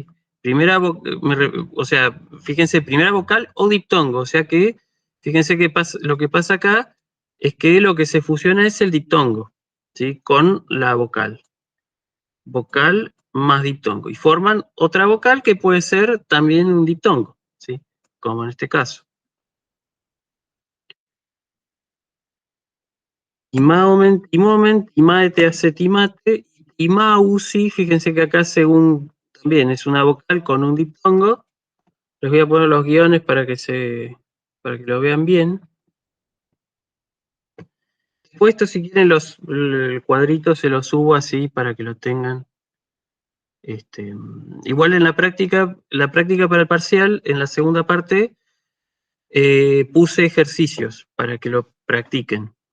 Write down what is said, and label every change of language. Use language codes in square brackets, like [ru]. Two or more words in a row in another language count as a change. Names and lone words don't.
[es] O sea, fíjense, primera vocal o diptongo, o sea que, fíjense que lo que pasa acá es que lo que se fusiona es el diptongo, ¿sí? Con la vocal. Vocal más diptongo. Y forman otra vocal que puede ser también un diptongo, ¿sí? Como en este caso. [el] Imaomen, timomen, timaete, acetimate, imausi, [es] fíjense que acá según también es una vocal con un diptongo. Les voy a poner los guiones para que lo vean bien. Después esto, si quieren, el cuadrito se lo subo así para que lo tengan. Igual en la práctica para el parcial, en la segunda parte, puse ejercicios para que lo practiquen.